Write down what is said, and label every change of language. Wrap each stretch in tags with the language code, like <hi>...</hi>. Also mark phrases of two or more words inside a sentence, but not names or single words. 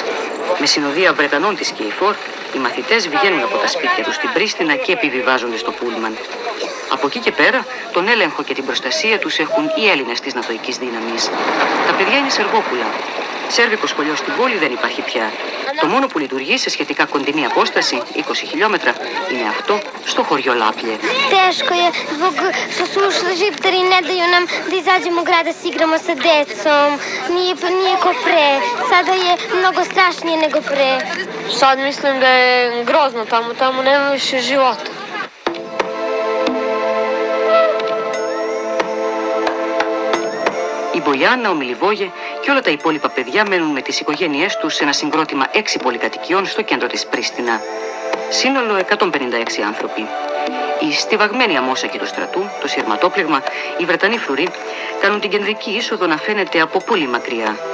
<el>Με συνοδεία Βρετανών της ΚΕΙΦΟΡ, οι μαθητές βγαίνουν από τα σπίτια τους στην Πρίστινα και επιβιβάζονται στο πούλμαν. Από εκεί και πέρα, τον έλεγχο και την προστασία τους έχουν οι Έλληνες της Νατοικής δύναμης. Τα παιδιά είναι σερβόπουλα. Σέρβικο σχολείο στην πόλη δεν υπάρχει πια. Το μόνο που λειτουργεί σε σχετικά κοντινή απόσταση, 20 χιλιόμετρα, είναι αυτό στο χωριό Λάπλje.</el> <sr>Teško je zbog što su ušli žiptari, ne daju nam da izađemo u grad da se igramo sa decom. Nije ko pre. Sada je mnogo strašnije nego pre. Sad mislim da je grozno tamo nema više života.</sr> <el>Η Μπογιάννα, ο Μιλιβόγε και όλα τα υπόλοιπα παιδιά μένουν με τις οικογένειές τους σε ένα συγκρότημα 6 πολυκατοικιών στο κέντρο της Πρίστινα. Σύνολο 156 άνθρωποι. Οι στιβαγμένοι αμόσακοι του στρατού, το σειρματόπλεγμα, οι Βρετανοί φρουροί, κάνουν την κεντρική είσοδο να φαίνεται από πολύ μακριά.</el>